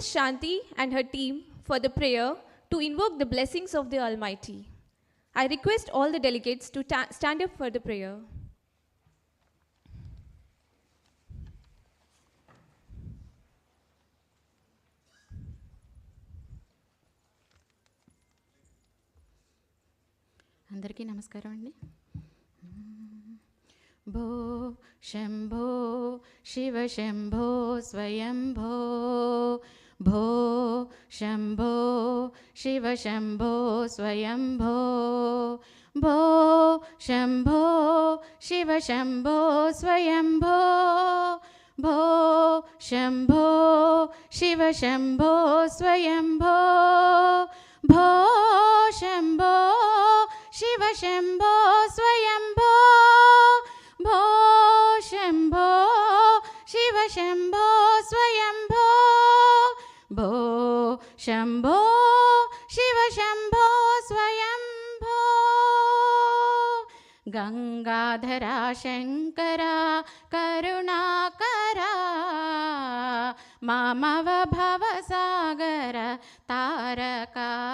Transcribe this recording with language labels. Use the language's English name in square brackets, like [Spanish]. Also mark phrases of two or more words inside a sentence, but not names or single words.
[English] Shanti and her team for the prayer to invoke the blessings of the Almighty. I request all the delegates to stand up for the prayer. [Telugu] అందరికీ నమస్కారం అండి. [Sanskrit] భో శంభో శివ శంభో స్వయంభో భో శంభో శివ శంభో స్వయంభో భో శంభో శివ శంభో స్వయంభో भो शम्भो शिव शम्भो स्वयम्भो भो शम्भो शिव शम्भो स्वयम्भो भो शम्भो शिव शम्भो स्वयम्भो भो शम्भो शिव शम्भो स्वयम्भो गंगाधरा शंकरा करुणाकरा मामव भवसागर तारका